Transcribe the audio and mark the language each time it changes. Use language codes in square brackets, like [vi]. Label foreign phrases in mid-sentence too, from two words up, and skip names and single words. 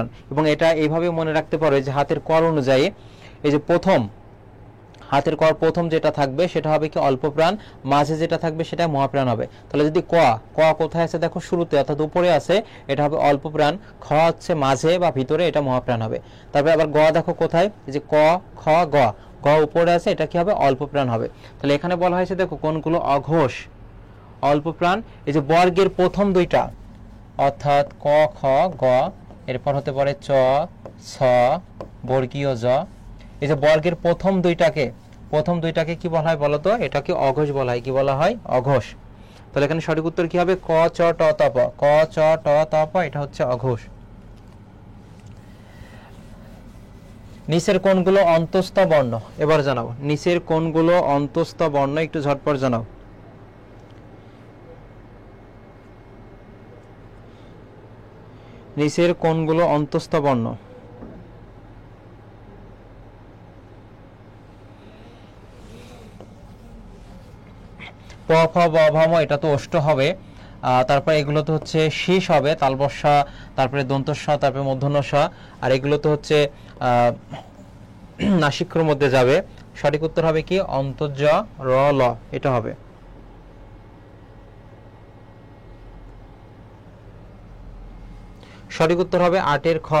[bn] এবং এটা এইভাবে মনে রাখতে পারো যে হাতের কর অনুযায়ী এই যে প্রথম হাতের কর প্রথম যেটা থাকবে সেটা হবে কি অল্প প্রাণ, মাঝে যেটা থাকবে সেটা মহাপ্রাণ হবে। তাহলে যদি ক কোথায় আছে দেখো শুরুতে অর্থাৎ উপরে আছে, এটা হবে অল্প প্রাণ, খ হচ্ছে মাঝে বা ভিতরে, এটা মহাপ্রাণ হবে। তারপরে আবার গ দেখো কোথায়, এই যে ক খ গ, গ উপরে আছে, এটা কি হবে অল্প প্রাণ হবে। তাহলে এখানে বলা হয়েছে দেখো কোনগুলো অঘোষ অল্প প্রাণ, এই যে বর্গের প্রথম দুইটা অর্থাৎ ক খ গ, এরপর হতে পারে চ ছ বর্গীয় জ, এই যে বর্গের প্রথম দুইটাকে কি বলা হয় বলতো, এটাকে অঘোষ বলা হয়, কি বলা হয় অঘোষ। তাহলে এখানে সঠিক উত্তর কি হবে, ক চ ট ত প, ক চ ট ত প, এটা হচ্ছে অঘোষ। নিচের কোনগুলো অন্তস্থ বর্ণ, এবার জানাও নিচের কোনগুলো অন্তস্থ বর্ণ, একটু ঝটপট জানাও। নিচের কোনগুলো অন্তস্থ বর্ণ, প ফ ব ভ ম, এটা তো অষ্ট হবে। তারপরে এগুলো তো হচ্ছে শীষ হবে, তালবস্যা, তারপরে দন্তস্ব, তারপরে মূর্ধন্য ষ, আর এগুলো তো হচ্ছে নাসিক্যর মধ্যে যাবে। সঠিক উত্তর হবে কি অন্তর্জ র ল, এটা হবে। সঠিক উত্তর হবে 8 খ।